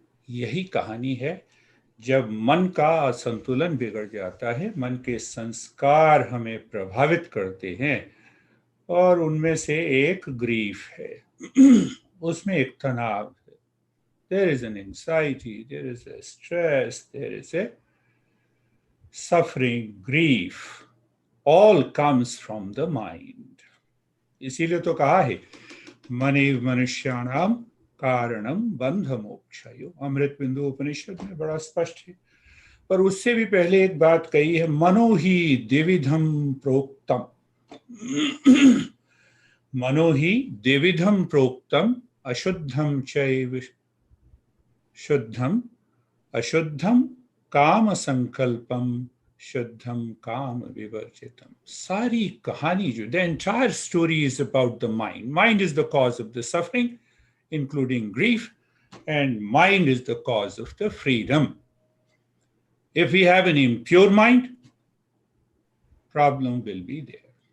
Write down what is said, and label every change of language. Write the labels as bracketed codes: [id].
[hi] यही कहानी है। जब मन का असंतुलन बिगड़ जाता है, मन के संस्कार हमें प्रभावित करते हैं, और उनमें से एक ग्रीफ है, उसमें एक तनाव है। [en] There is an anxiety, there is a stress, there is a suffering, grief, all comes from the mind. [hi] इसीलिए तो कहा है [sa] मनेव मनुष्याणाम कारणम बंध मोक्षयो, [hi] अमृत बिंदु उपनिषद में बड़ा स्पष्ट है। पर उससे भी पहले एक बात कही है, [sa] मनो ही द्विविधम प्रोक्तम। मनो ही द्विविधम प्रोक्तम, अशुद्धम चैव शुद्धम, अशुद्धम काम संकल्पम, शुद्धम काम विवर्जितम। [hi] सारी कहानी जो, [en] the entire story is about the mind. Mind is the cause of the suffering, including grief, and mind is the cause of the freedom. If we have an impure mind, problem will be there.